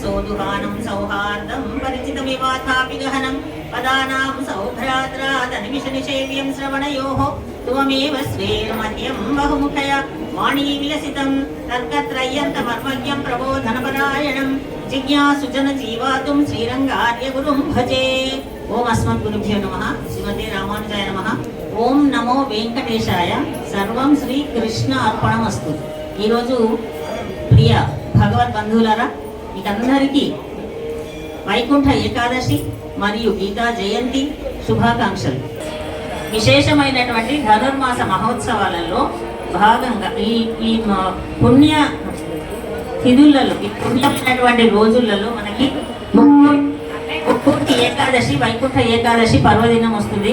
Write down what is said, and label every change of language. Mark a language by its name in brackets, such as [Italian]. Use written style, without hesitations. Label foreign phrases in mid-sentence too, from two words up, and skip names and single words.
[Sanskrit] गुहानं सौहार्दं परिचितमिवाथापि गहनं पदानां सौभ्रात्रादनिमिषनिषेव्यं श्रवणयोः त्वमेव स्वेर्मह्यं बहुमुखया वाणी विलसितं तर्कत्रय्यन्तमर्मज्ञं प्रबोधनपरायणं जिज्ञासुजन जीवातुं श्रीरङ्गार्यगुरुं भजे। ओम अस्मद्गुरुभ्यो नमः। श्रीमते रामानुजाय नमः। ओम नमो वेंकटेशाय। सर्वं श्री कृष्ण अर्पणमस्तु। [Telugu] ఈ రోజు ప్రియ భగవద్ బంధువులారా, మీకందరికీ వైకుంఠ ఏకాదశి మరియు గీతా జయంతి శుభాకాంక్షలు. విశేషమైనటువంటి ధనుర్మాస మహోత్సవాలలో భాగంగా ఈ పుణ్య తిథులలో, ఈ పుణ్యమైనటువంటి రోజులలో మనకి ముక్కోటి ఏకాదశి, వైకుంఠ ఏకాదశి పర్వదినం వస్తుంది.